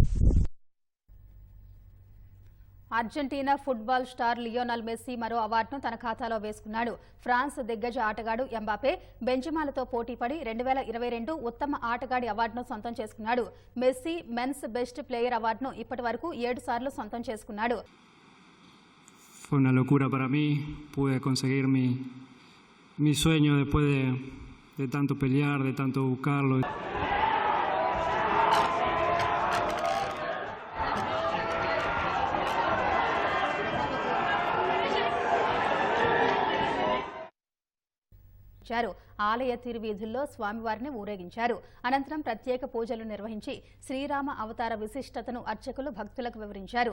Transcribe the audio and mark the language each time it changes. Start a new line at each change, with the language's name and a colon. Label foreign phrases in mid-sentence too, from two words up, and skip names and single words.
Telugu: అర్జెంటీనా ఫుట్బాల్ స్టార్ లియోనల్ మెస్సీ మరో అవార్డును తన ఖాతాలో వేసుకున్నాడు. ఫ్రాన్స్ దిగ్గజ ఆటగాడు ఎంబాపే బెంజమాలతో పోటీపడి 2022 ఉత్తమ ఆటగాడి అవార్డును సొంతం చేసుకున్నాడు. మెస్సీ
English: men's best player
Telugu: అవార్డును ఇప్పటి వరకు 7 సార్లు సొంతం చేసుకున్నాడు.
Spanish: Fue una locura para mí, pude conseguir mi sueño después de tanto pelear, de tanto buscarlo.
Telugu: ఆలయ తిరువీధుల్లో స్వామివారిని ఊరేగించారు. అనంతరం ప్రత్యేక పూజలు నిర్వహించి శ్రీరామ అవతార విశిష్టతను అర్చకులు భక్తులకు వివరించారు.